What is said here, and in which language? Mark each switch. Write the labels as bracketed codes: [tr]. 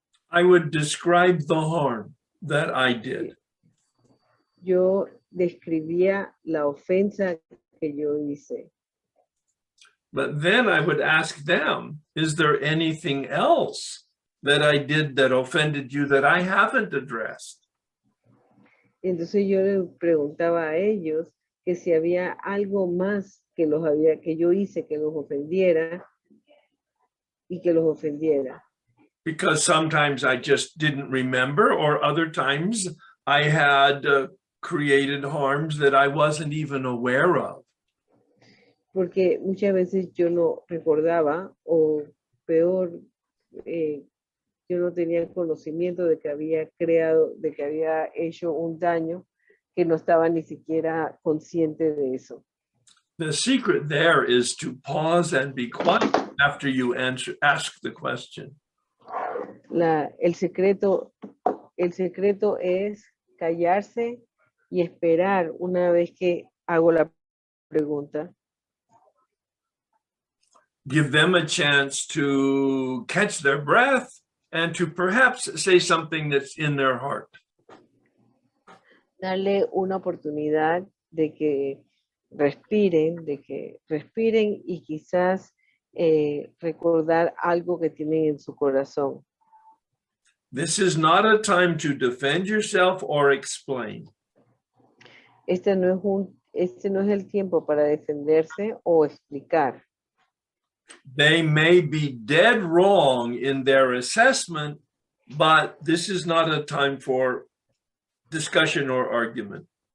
[en] I would describe the harm that I did. [es] Yo describía la ofensa que yo hice. [en] But then I would ask them, is there anything else that I did that offended you that I haven't addressed? [es] Entonces yo le preguntaba a ellos que si había algo más que yo hice que los ofendiera y que los ofendiera. [en] Because sometimes I just didn't remember, or other times I had created harms that I wasn't even aware of. [es] Porque muchas veces yo no recordaba, o peor, yo no tenía conocimiento de que había hecho un daño que no estaba ni siquiera consciente de eso. [en] The secret there is to pause and be quiet after you ask the question. [es] El secreto es callarse y esperar una vez que hago la pregunta. [en] Give them a chance to catch their breath and to perhaps say something that's in their heart. [es] Darle una oportunidad de que respiren y quizás recordar algo que tienen en su corazón. [en] This is not a time to defend yourself or explain. [es] Este no es el tiempo para defenderse o explicar. [en] They may be dead wrong in their assessment, but this is not a time for discussion or argument.